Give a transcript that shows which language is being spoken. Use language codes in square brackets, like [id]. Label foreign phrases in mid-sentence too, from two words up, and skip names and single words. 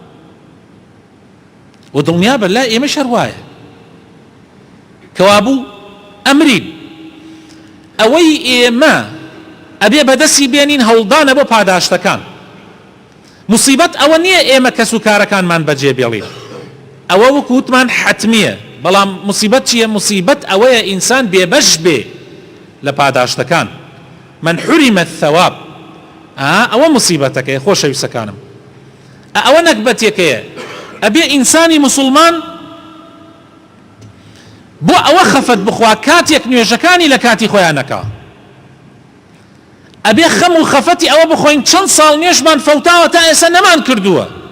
[ckb] و دڵنیا بە لا ئێمە شەروایە کەوابوو ئەمرین ئەوەی ئێمە ئەبێ بەدەستی بێنین هەوڵدانە بۆ پاداشتەکان مصیبەت ئەوە نییە ئێمە کەس و کارەکانمان بەجێ بێڵین ئەوە وەکووتمان حەتمیە بەڵام مصیبەت چییە مصیبەت ئەوەیە ئینسان بێبەش بێ لە پاداشتەکان [ar] من حرم الثواب [ckb] ئەوە مصیبەتەکەیە خۆشەویستەکانم ئەوە نەکبەتێکەیە ئەبێ ئینسانی مسلمان بۆ ئەوە خەفەت بخوا کاتێک نوێژەکانی لە کاتی خۆیان نەکا ئەبێ خەم و خەفەتی ئەوە بخۆین چەند ساڵ نوێژمان فەوتاوە تا ئێستا نەمان کردووە